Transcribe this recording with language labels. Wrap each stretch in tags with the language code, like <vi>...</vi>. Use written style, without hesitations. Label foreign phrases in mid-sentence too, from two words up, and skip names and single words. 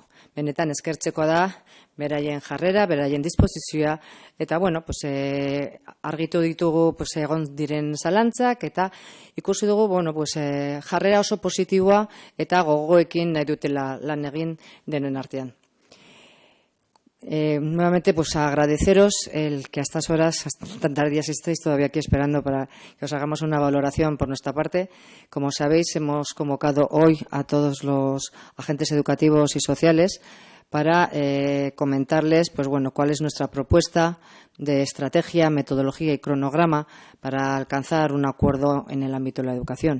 <eu>Benetan eskertzekoa da beraien jarrera, beraien disposizioa eta bueno, argitu ditugu egon diren zalantzak eta ikusi dugu jarrera oso positiboa eta gogoekin nahi dutela lan egin denen artean.</eu> <es>Nuevamente, agradeceros el que a estas horas, hasta tan tardías estéis todavía aquí esperando para que os hagamos una valoración por nuestra parte. Como sabéis, hemos convocado hoy a todos los agentes educativos y sociales para comentarles cuál es nuestra propuesta de estrategia, metodología y cronograma para alcanzar un acuerdo en el ámbito de la educación.</es>